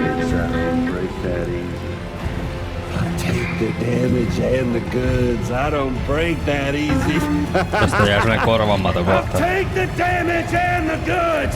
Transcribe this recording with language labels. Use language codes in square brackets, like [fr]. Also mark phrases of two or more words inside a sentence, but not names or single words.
[en] I don't break that easy. I'll take the damage and the goods. I don't break that easy. [fi] Tästä jää sellainen korvamaton kohta. [en] Take the damage and the goods.